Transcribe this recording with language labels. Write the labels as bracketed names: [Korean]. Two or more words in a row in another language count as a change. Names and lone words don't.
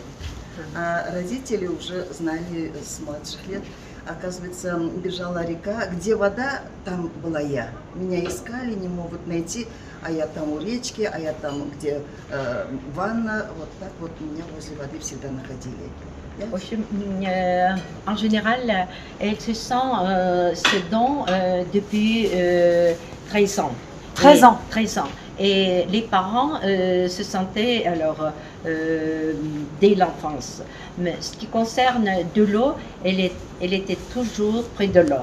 [Russian] А родители уже знали с младших лет. Оказывается, бежала река, где вода, там была я. Меня искали, не могут найти, а я там у речки, а я там, где ванна. Вот так вот меня возле воды всегда находили. [French] En général, elle se sent ce don depuis 13 ans. 13 ans. 13 ans. Et les parents se sentaient alors dès l'enfance. Mais ce qui concerne de l'eau, elle était toujours près de l'eau.